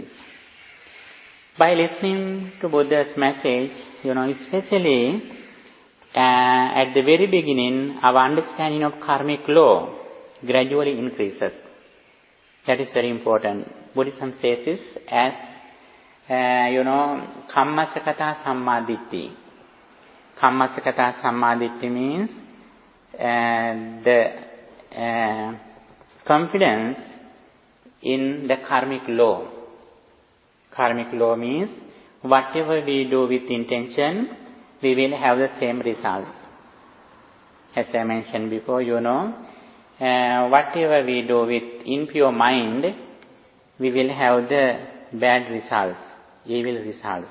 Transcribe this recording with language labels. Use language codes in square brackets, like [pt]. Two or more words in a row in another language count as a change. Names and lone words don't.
[en] By listening to Buddha's message, especially at the very beginning, our understanding of karmic law gradually increases. That is very important. Buddhism says this as [pi] kammasakata sammaditthi. Kammasakata sammaditthi [en] means the confidence in the karmic law. Karmic law means whatever we do with intention, we will have the same results. As I mentioned before, whatever we do with impure mind, we will have the bad results, evil results.